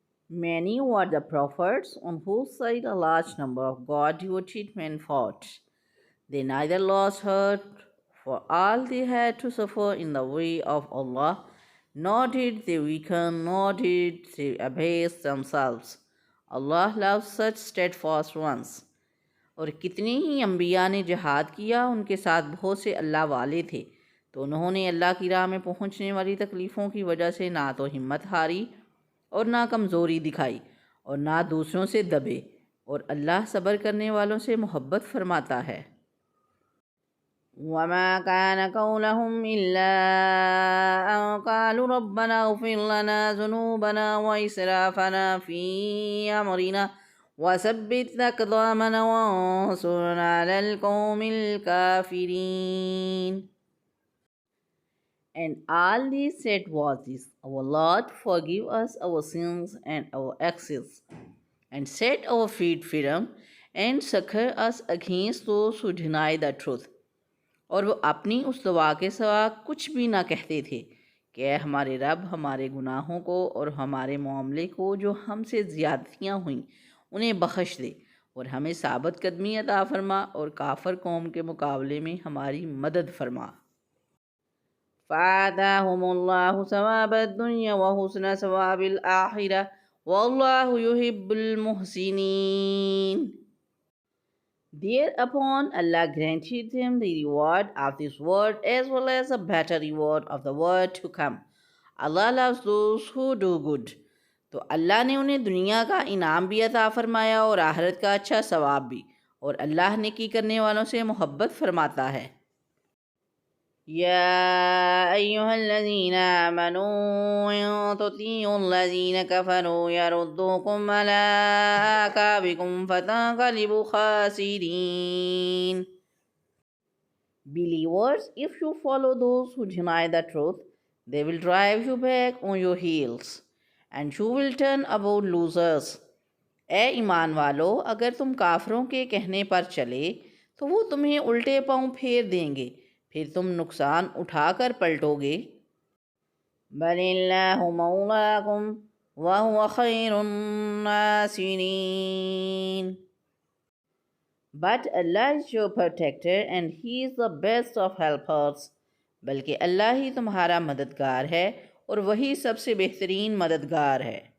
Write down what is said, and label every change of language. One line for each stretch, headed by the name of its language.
English: Many were the prophets on whose side a large number of God-devoted men fought. They neither lost heart for all they had to suffer in the way of Allah, nor did they weaken, nor did they abase themselves. Allah loves such steadfast ones.
Urdu: اور کتنے ہی انبیاء نے جہاد کیا، ان کے ساتھ بہت سے اللہ والے تھے، تو انہوں نے اللہ کی راہ میں پہنچنے والی تکلیفوں کی وجہ سے نہ تو ہمت ہاری اور نہ کمزوری دکھائی اور نہ دوسروں سے دبے، اور اللہ صبر کرنے والوں سے محبت فرماتا ہے۔
Arabic: وَمَا كَانَ قَوْلَهُمْ إِلَّا أَن قَالُوا رَبَّنَا اغْفِرْ لَنَا ذُنُوبَنَا وَإِسْرَافَنَا فِي أَمْرِنَا وَثَبِّتْ أَقْدَامَنَا وَانصُرْنَا عَلَى الْقَوْمِ الْكَافِرِينَ.
English: And all they said was this: Our Lord, forgive us our sins and our excesses, and set our feet firm, and succor us against those who deny the truth.
Urdu: اور وہ اپنی اس دعا کے سوا کچھ بھی نہ کہتے تھے کہ اے ہمارے رب، ہمارے گناہوں کو اور ہمارے معاملے کو جو ہم سے زیادتیاں ہوئیں انہیں بخش دے، اور ہمیں ثابت قدمی عطا فرما، اور کافر قوم کے مقابلے میں ہماری مدد فرما۔
Arabic: فَآتَاهُمُ اللَّهُ ثَوَابَ الدُّنْيَا وَحُسْنَ ثَوَابِ الْآخِرَةِ وَاللَّهُ يُحِبُّ الْمُحْسِنِينَ.
English: Thereupon Allah granted them the reward of this world as well as a better reward of the world to come. Allah loves those who do good.
Urdu: تو اللہ نے انہیں دنیا کا انعام بھی عطا فرمایا اور آخرت کا اچھا ثواب بھی، اور اللہ نیکی کرنے والوں سے محبت فرماتا ہے۔
Arabic: یا ایہا الذین آمنوا ان تطیعوا الذین کفروا یردوکم علی اعقابکم فتنقلبوا خاسرین.
English: Believers, if you follow those who deny the truth, they will drive you back on your heels, and you will turn about losers.
Urdu: اے ایمان والو، اگر تم کافروں کے کہنے پر چلے تو وہ تمہیں الٹے پاؤں پھیر دیں گے، پھر تم نقصان اٹھا کر پلٹو گے۔
Arabic: بل اللہ مولاکم وہو خیر الناصرین.
English: But Allah is your protector and He is the best of helpers.
Urdu: بلکہ اللہ ہی تمہارا مددگار ہے اور وہی سب سے بہترین مددگار ہے۔